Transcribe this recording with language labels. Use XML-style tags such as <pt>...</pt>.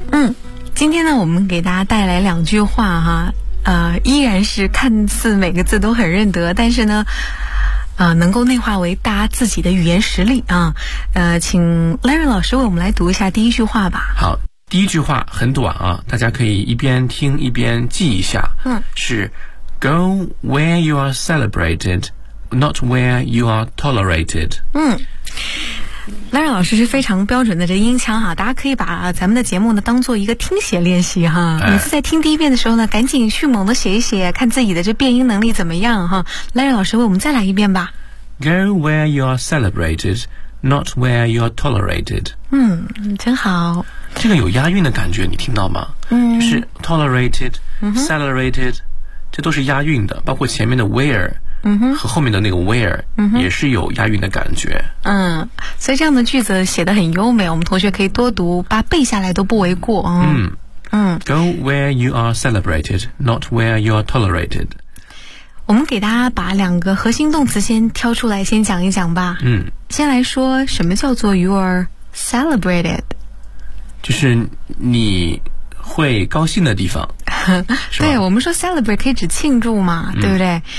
<zh>嗯，今天呢，我们给大家带来两句话哈，依然是看似每个字都很认得，但是呢，能够内化为大家自己的语言实力啊。请 Larry 老师为我们来读一下第一句话吧。好，第一句话很短啊，大家可以一边听一边记一下。嗯，</zh> <en>是 Go where you are celebrated, not where you are tolerated。嗯。</en> <zh>Larry 老师是非常标准的这音腔哈，大家可以把咱们的节目呢当做一个听写练习哈。每次在听第一遍的时候呢，赶紧去猛地写一写，看自己的这变音能力怎么样哈。 Larry 老师为我们再来一遍吧。</zh> <en>Go where you are celebrated, not where you are tolerated。</en> <zh>嗯，真好。这个有押韵的感觉，你听到吗？嗯，就是 tolerated, celebrated，这都是押韵的，包括前面的 where。和后面的那个 where 也是有押韵的感觉。嗯，所以这样的句子写得很优美，我们同学可以多读，把背下来都不为过。</zh> <en>Go where you are celebrated, not where you are tolerated。</en> <zh>我们给大家把两个核心动词先挑出来先讲一讲吧。嗯，先来说什么叫做</zh> <en>you are celebrated，</en> <zh>就是你会高兴的地方。对，我们说 celebrate 可以指庆祝嘛，对不对？</zh>